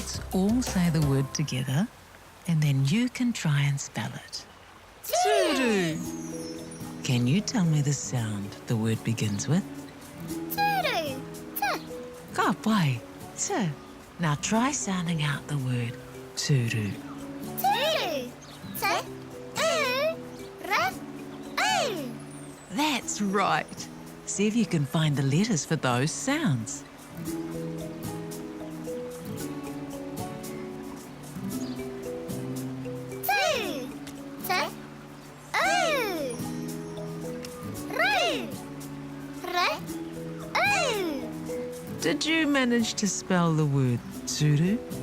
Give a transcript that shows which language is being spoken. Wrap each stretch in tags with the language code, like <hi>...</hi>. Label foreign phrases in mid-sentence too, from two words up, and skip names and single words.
<en>all say the word together, and then you can try and spell it. Turu. Can you tell me the sound the word begins with? Turu.</en> <mi>Ka pai.</mi> <en>T. Now try sounding out the word turu. Turu. That's right. See if you can find the letters for those sounds. Did you manage to spell the word turu?</en>